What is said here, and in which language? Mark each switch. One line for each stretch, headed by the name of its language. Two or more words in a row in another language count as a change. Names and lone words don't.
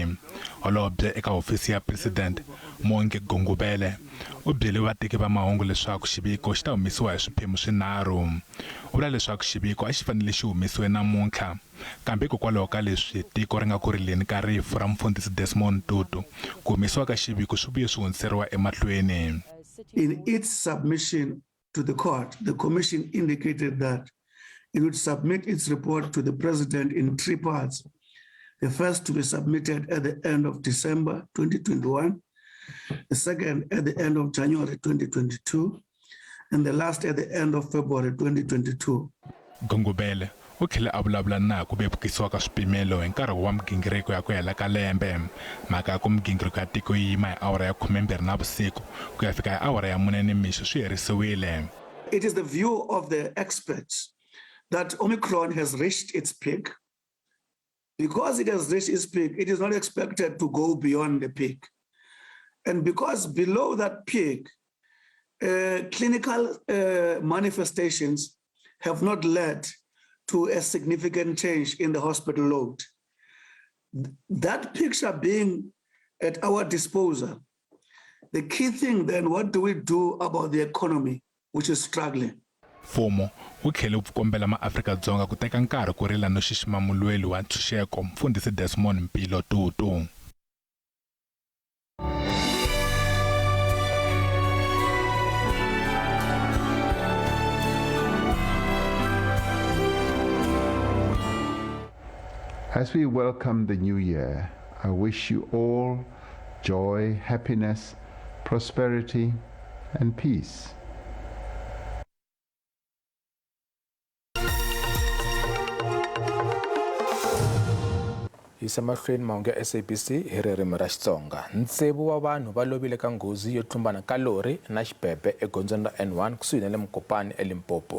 Tsonga: Holobye eka hofisi ya president Monge Gongubele u byele vateki va mahungu leswaku xiviko xi ta humesiwa hi swiphemu swinharhu. U vula leswaku xiviko a xi fanele xi humesiwe namuntlha, kambe hikokwalaho ka leswi tiko ri nga kurileni ka rifu ra mufundhisi Desmond Tutu, ku humesiwa ka xiviko swi vuye swi hundziseriwa emahlweni.
English: In its submission to the court, the commission indicated that it would submit its report to the president in 3 parts. The first to be submitted at the end of December 2021, the second at the end of January 2022, and the last at the end of February 2022.
Tsonga: Gongubele u tlhela a vulavula na ku vevukisiwa ka swipimelo hi nkarhi wa migingiriko ya ku hela ka lembe. Mhaka ya ku migingiriko ya tiko yi yima hi awara ya 12 navusiku ku ya fika hi awara ya 4 nimixo swi herisiwile.
English: It is the view of the experts that Omicron has reached its peak. Because it has reached its peak, it is not expected to go beyond the peak. And because below that peak, clinical manifestations have not led to a significant change in the hospital load. That picture being at our disposal, the key thing then, what do we do about the economy, which is struggling?
Tsonga: Mfumo wu tlhele wu kombela maAfrika-Dzonga ku teka nkarhi ku rila no xixima mulweli wa ntshunxeko mfundhisi Desmond Mpilo Tutu.
English: As we welcome the new year, I wish you all joy, happiness, prosperity, and peace.
Tsonga: Yisa mahlweni mahungu ya SABC hi ririmi ra Xitsonga. Ntsevu wa vanhu va lovile ka nghozi yo tlumbana ka lori na xibebe egondzweni ra N1 kusuhi na le Mokopane eLimpopo.